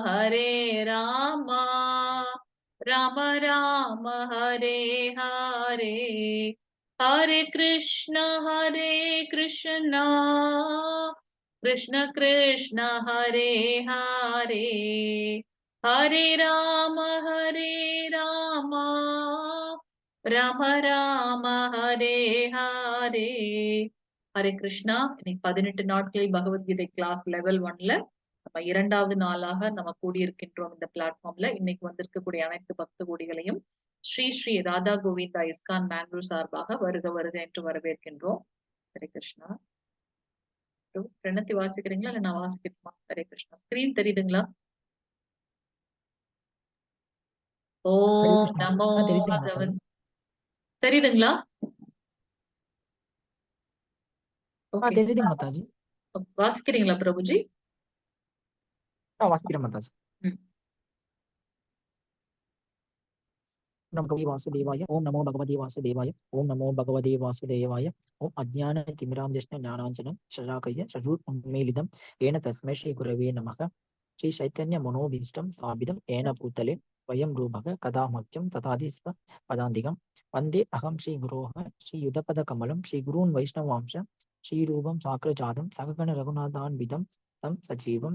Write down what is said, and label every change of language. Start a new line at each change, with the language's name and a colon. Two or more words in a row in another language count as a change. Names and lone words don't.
Sanskrit: राम राम हरे हरे हरे कृष्ण कृष्ण कृष्ण हरे हरे हरे राम राम राम हरे हरे
Tamil: ஹரே கிருஷ்ணா. இன்னைக்கு 18 நாட்களில் பகவத்கீதை கிளாஸ் லெவல் 1ல நம்ம 2வது நாளாக நம்ம கூடியிருக்கின்றோம் இந்த பிளாட்ஃபார்ம்ல. இன்னைக்கு வந்திருக்கக்கூடிய அனைத்து பக்த கோடிகளையும் ஸ்ரீ ஸ்ரீ ராதா கோவிந்தா இஸ்கான் மேங்களூர் சார்பாக வருக வருக என்று வரவேற்கின்றோம். ஹரே கிருஷ்ணா. பிரணத்தி வாசிக்கிறீங்களா இல்ல நான் வாசிக்கட்டுமா? ஹரே கிருஷ்ணா. ஸ்கிரீன் தெரியுதுங்களா?
Sanskrit: ओम् नमो भगवत्.
Tamil: தெரியுதுங்களா? ஓகே. வாசிக்கிறீங்களா பிரபுஜி? வாசிக்கிறேன் மாதாஜி.
Sanskrit: नमो वासुदेवाय ओम नमो भगवते वासुदेवाय ओम नमो भगवते वासुदेवाय ओम अज्ञान तिमिरांजन ज्ञानांजनं शलाकय चतुर्उन्मीलितं येन तस्मै श्री गुरवे नमः श्री चैतन्य मनोभीष्टं स्थापितं येन भूतले वयं रूपः कदा मह्यं तथादि पदान्तिकं वन्दे अहं श्री गुरोः श्री युधपदकमलं श्री गुरून् वैष्णवांश श्रीरूपं साग्रजातं सगगण रघुनाथान्वितं तं सजीवं